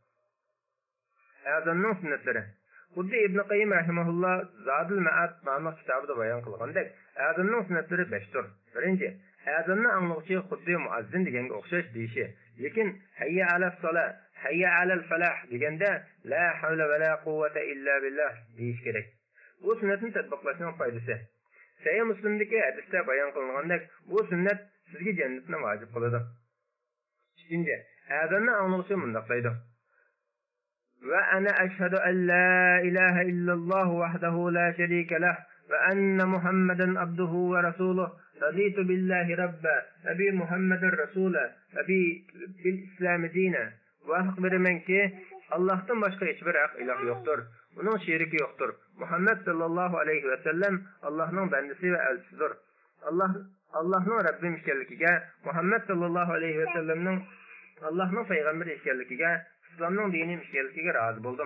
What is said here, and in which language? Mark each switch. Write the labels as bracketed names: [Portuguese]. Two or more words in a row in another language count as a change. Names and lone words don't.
[Uzbek] Azonning sunnatlari. Xuddi Ibn Qayyim rahimahulloh Zadul Ma'ad nomli kitobida bayon qilgandek, azonning sunnatlari 5 tur. Birinchi, azonni anglovchi xuddi muazzin deganga o'xshash deyishi, lekin [Arabic] حي على الصلاة حي على الفلاح [Uzbek] deganda [Arabic] لا حول ولا قوة إلا بالله [Uzbek] deyish kerak. Bu sünnetni tatbiqlashning foydasi. Sahih Muslimdagi hadisda bayon qilingandek, bu sunnat sizga jannatni vojib qiladi. [Arabic] 2. [Uzbek] Azonni anglovchi bunday deydi: [Arabic] وأنا أشهد أن لا إله إلا الله وحده لا شريك له وأن محمدا عبده ورسوله. رضيت بالله ربا وبمحمد رسولا وبالإسلام دينا. [Uzbek] Va haq beramanki, Allohdan boshqa hech bir haq iloh yo'qdir. Uning sheriki yo'qdir. Muhammad [Arabic] صلى الله عليه وسلم [Uzbek] Allohning bandasi va elchisidir. Allohning Rabbim ekanligiga, Muhammad [Arabic] صلى الله عليه وسلم [Uzbek] Allohning payg'ambari ekanligiga, islomning dini ekanligiga rozi bo'ldim.